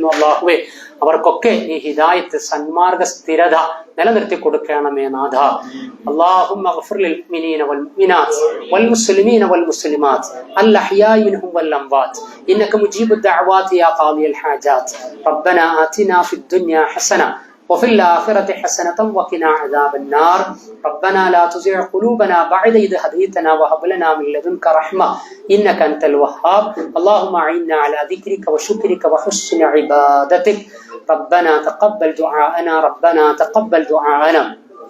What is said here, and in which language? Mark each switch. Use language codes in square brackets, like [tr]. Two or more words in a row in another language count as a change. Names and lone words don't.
[ml] അള്ളാഹുവെ, അവർക്കൊക്കെ ഈ ഹിദായത്ത്, സന്മാർഗ സ്ഥിരത നിലനിർത്തി കൊടുക്കണമേ നാഥ. [ar] اللهم اغفر للمؤمنين والمؤمنات والمسلمين والمسلمات الأحياء منهم والأموات إنك مجيب الدعوات يا قاضي الحاجات. ربنا آتنا في الدنيا حسنة وفي الآخرة حسنة وقنا عذاب النار. ربنا لا تزغ قلوبنا بعد إذ هديتنا وهب لنا من لدنك رحمة إنك أنت الوهاب. اللهم أعنا على ذكرك وشكرك وحسن عبادتك. ربنا تقبل دعاءنا، ربنا تقبل دعاءنا.